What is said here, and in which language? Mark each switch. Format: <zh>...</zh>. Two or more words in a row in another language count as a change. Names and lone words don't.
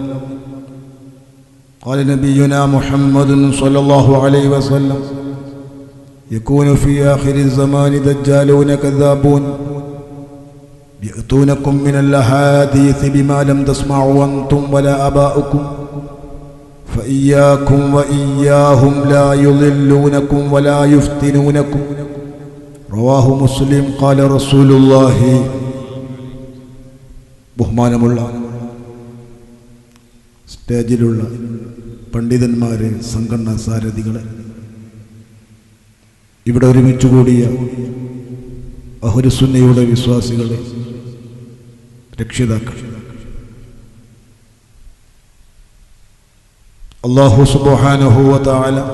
<ar>قال نبينا محمد صلى الله عليه وسلم: يكون في آخر الزمان دجالون كذابون يأتونكم من الأحاديث بما لم تسمعوا أنتم ولا آباؤكم فإياكم وإياهم لا يضلونكم ولا يفتنونكم. رواه مسلم. قال رسول الله.</ar> <ml>ബഹുമാനമുള്ള സ്റ്റേജിലുള്ള പണ്ഡിതന്മാരെ, സംഘടനാ സാരഥികളെ, ഇവിടെ ഒരുമിച്ച് കൂടിയ അഹ്ലുസുന്നയുടെ വിശ്വാസികളെ, രക്ഷിതാക്കൾ,</ml> <ar>الله سبحانه وتعالى</ar>